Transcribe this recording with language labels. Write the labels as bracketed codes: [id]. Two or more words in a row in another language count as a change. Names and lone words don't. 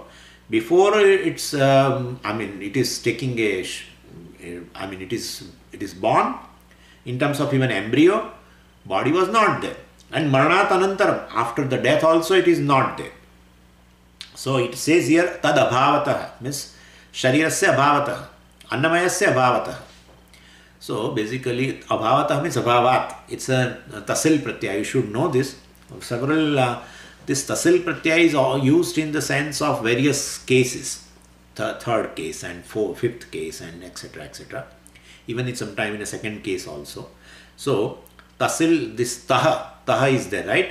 [en] Before it's, it is taking it is born in terms of even embryo, body was not there. And [sa] maranat anantaram, [en] after the death also it is not there. So it says here [sa] tad abhavatah [en] means [sa] sharirasya abhavatah, annamayasya abhavatah. [en] So basically abhavatah means abhavat. It's a [sa] tasil pratyaya. [en] You should know this. Several this [sa] tasil pratyaya [en] is all used in the sense of various cases, third case and fifth case and etc. Even in some time in a second case also. So tasil, this taha is there, right?